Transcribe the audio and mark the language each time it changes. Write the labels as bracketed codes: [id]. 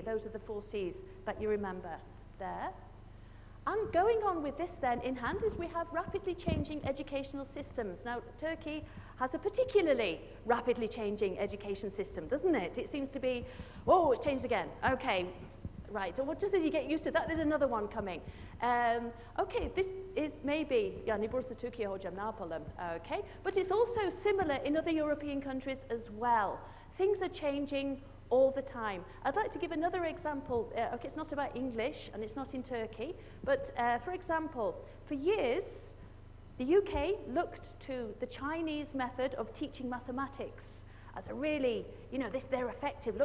[en] Those are the 4 C's that you remember there. And going on with this then in hand is we have rapidly changing educational systems. Now, Turkey has a particularly rapidly changing education system, doesn't it? It seems to be, oh, it's changed again. Okay, right. So what does it, you get used to that? There's another one coming. Okay, this is maybe, [tr] yani burası Türkiye hocam, ne yapalım? [en] Okay, but it's also similar in other European countries as well. Things are changing all the time. I'd like to give another example. Okay, it's not about English and it's not in Turkey, but for example, for years, the UK looked to the Chinese method of teaching mathematics as a really, you know, they're effective.